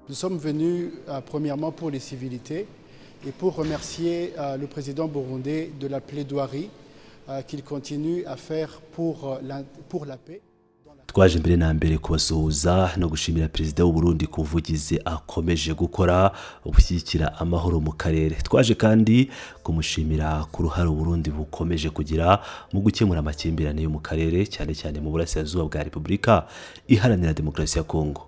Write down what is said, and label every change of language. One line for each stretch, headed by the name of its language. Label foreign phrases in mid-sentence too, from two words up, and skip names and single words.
French: Nous sommes venus premièrement pour les civilités et pour remercier le président burundais de la plaidoirie qu'il continue à faire pour la paix.
Kinyarwanda: Twaje mbere na mbere kubasuhuza no gushimira perezida w'u Burundi kuvugize akomeje gukora ubushyigikira amahoro mu karere. Twaje kandi kumushimira ku ruhare Burundi bukomeje kugira mu gukemura amakimbirane yo mu karere cyane cyane mu burasirazuba bwa Repubulika Iharanira Demokarasi ya Kongo.